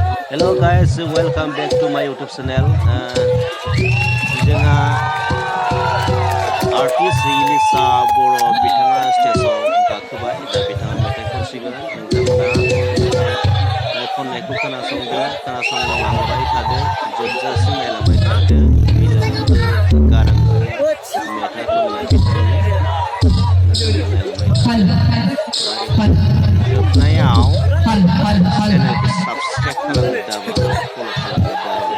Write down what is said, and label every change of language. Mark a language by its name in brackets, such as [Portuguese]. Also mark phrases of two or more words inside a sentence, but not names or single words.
[English] Hello guys, welcome back to my YouTube channel. [Bodo] जोंहा Artist-Elisha boro बिथाङा स्टेजआव गाखोबाय दा बिथाङा मेथाइ खनसिगोन नोंथांमोना खननायखौ खोनासंलांबाय थादो जोबजासिम नायलांबाय थादो मिलौदो गारांजों मेथाइ खननाय जोबनायाव [English] channelखौ subscribe [Bodo] खालामनो दाबा फल' खालामनो दाबा